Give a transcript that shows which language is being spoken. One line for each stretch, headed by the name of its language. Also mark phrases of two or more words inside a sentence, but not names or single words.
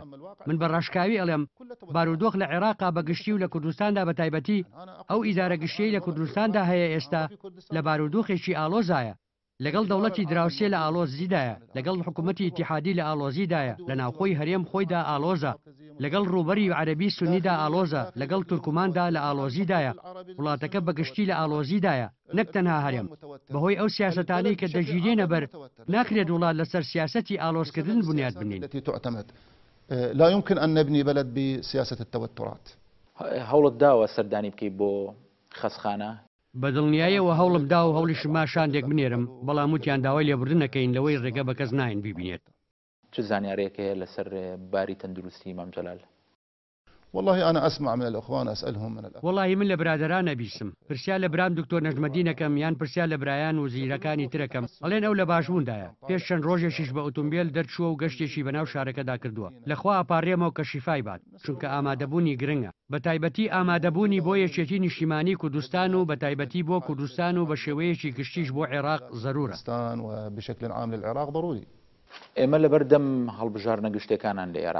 Central Kurdish: من بە ڕاشکاوی ئەڵێم بارودۆخ لە عێراقا بە گشتی و لە کوردستاندا بە تایبەتی ئەو ئیدارە گشتیەی لە کوردستاندا هەیە ئێستا لە بارودۆخێکی ئالۆزایە، لەگەڵ دەوڵەتی دراوسێ لە ئالۆزیدایە، لەگەڵ حکوومەتی ئیتیحادی لە ئالۆزیدایە، لە ناوخۆی هەرێم خۆیدا ئالۆزە، لەگەڵ ڕووبەری و عەرەبی سونیدا ئالۆزە، لەگەڵ تورکماندا لە ئالۆزیدایە. وڵاتەکە بەگشتی لە ئالۆزیدایە، نەک تەنها هەرێم. بەهۆی ئەو سیاسەتانەی کە دەژیرێنە بەر ناکرێت وڵات لەسەر سیاسەتی ئالۆزکردن بنیاد بنین.
Arabic: لا يمكن أن نبني بلد بسياسة التوترات.
Central Kurdish: هەوڵت داوە سەردانی بکەی بۆ خەسخانە؟ بەدڵنیاییەوە هەوڵم دا و هەوڵیشما شاندێک بنێرم، بەڵام وتیان داوای لێبوردنەکەین لەوەی ڕێگە بە کەس ناین بیبینێت. چ زانیارێک هەیە لەسەر باری تەندروستی مام جەلال؟
Arabic: والله أنا أسمع من الأخوان أسألهم من الأخوان.
Central Kurdish: والله من لە برادرانە بیسم پرسیار لە برام دکتۆر نەجمەدینەکەم یان پرسیار لە برایان و زیرەکانی ترەکەم، ئەڵێن ئەو لە باشبووندایە. پێش چەند ڕۆژێکیش بە ئۆتۆمبیل دەرچووە و گەشتێکی بەناو شارەکەدا کردووە. لەخوا ئاپارڕێمەوە کە شیفای بات چونکە ئامادەبوونی گرنگە، بە تایبەتی ئامادەبوونی بۆ یەکێتی نیشتیمانی کوردستان و بە تایبەتی بۆ کوردستان و بە شێوەیەکی گشتیش بۆ عێراق ضرورە.
Arabic: وبشكل عام للعراق ضروري.
Central Kurdish: ئێمە لەبەردەم هەڵبژاردنە گشتەکانان لە عێراق